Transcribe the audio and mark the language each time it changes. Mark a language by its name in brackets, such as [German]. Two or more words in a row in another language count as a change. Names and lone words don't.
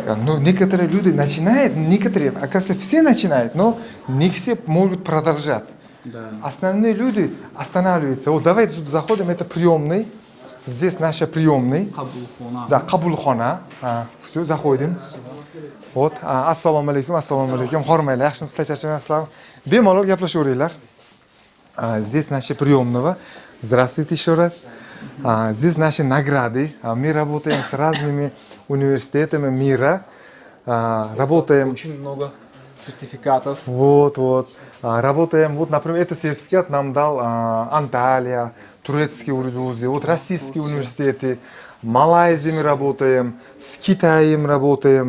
[Russian] Ну, некоторые люди начинают, некоторые, оказывается, все начинают, но не все могут продолжать. Да. Основные люди останавливаются. Вот давайте сюда заходим, это приемный. Здесь наша приемный. Кабулхона. Да, Кабулхона. Все, заходим. Вот. [Arabic] السلام عليكم, хормайли. [Uzbek] Yaxshimisiz, charchamayapsizlarmi? Bemalol gaplashib o'ringlar. [Russian] Здесь наши приемного. Здравствуйте еще раз. Здесь наши награды. Мы работаем с разными университетами мира. Работаем... Очень много сертификатов. Вот. Работаем, вот, например, этот сертификат нам дал Анталия, турецкие вузы, вот российские университеты, Малайзия мы работаем, с Китаем работаем.